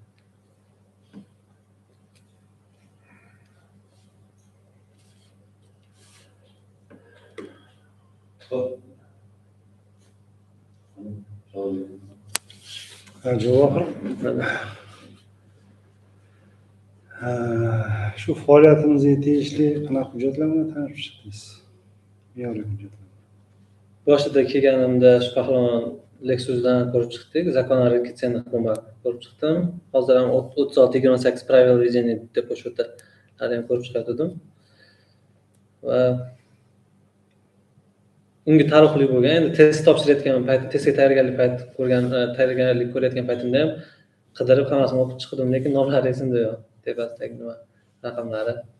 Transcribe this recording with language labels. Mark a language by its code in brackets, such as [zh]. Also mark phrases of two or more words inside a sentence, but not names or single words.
[uz] Javohir, shu faoliyatimizga tegishli qanaqa hujjatlar bilan tanishib chiqdingiz? Me'yoriy hujjatlar. Boshida kelganimda shu Qahramon Lexus'dan ko'rib chiqdik. [ru] Zakon о регистрационных бумагах [uz] ko'rib chiqdim. Hozir ham 36-28 [ru] правил ведения [uz] deb o'sha yerda ham ko'rib chiqardim. Va unga taalluqli bo'lgan, endi test topshirayotgan payt, testga tayyorgarlik ko'rayotgan paytimda ham qidirib hammasini o'qib chiqdim, lekin nomlari esimda yo'q. Tepasidagi nima raqamlari.